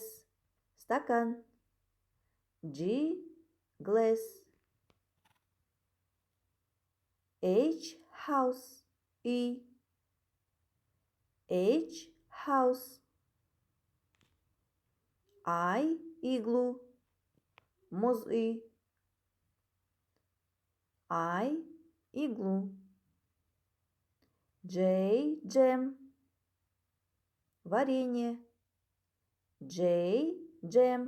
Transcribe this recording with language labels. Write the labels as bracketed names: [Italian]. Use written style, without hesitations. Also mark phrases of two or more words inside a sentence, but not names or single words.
[English] Стакан. G. Glass. H. House. E. H. House. I. Igloo. [Kazakh] Мұз үй. I. [English] Igloo. J. Jam. Варенье. J. Jam.